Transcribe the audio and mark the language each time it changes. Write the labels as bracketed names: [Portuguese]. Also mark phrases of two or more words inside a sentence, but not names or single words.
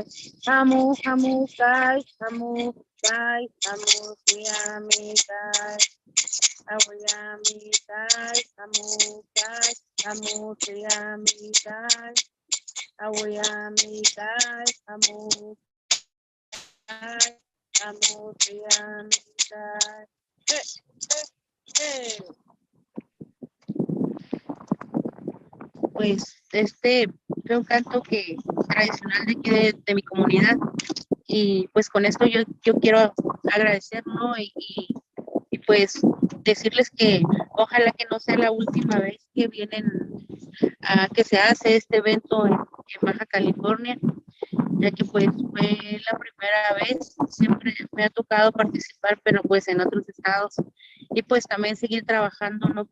[Paipai] Amutai, amutai, amutiyamitai. Awayamitai, amutai, amutiyamitai. Awayamitai, amutai, amutiyamitai. [Spanish] Pues fue un canto tradicional de aquí de mi comunidad y pues con esto yo quiero agradecer, ¿no? Y pues decirles que ojalá que no sea la última vez que vienen que se hace este evento en Baja California, ya que pues fue la primera vez, siempre me ha tocado participar, pero pues en otros estados, y pues también seguir trabajando, ¿no?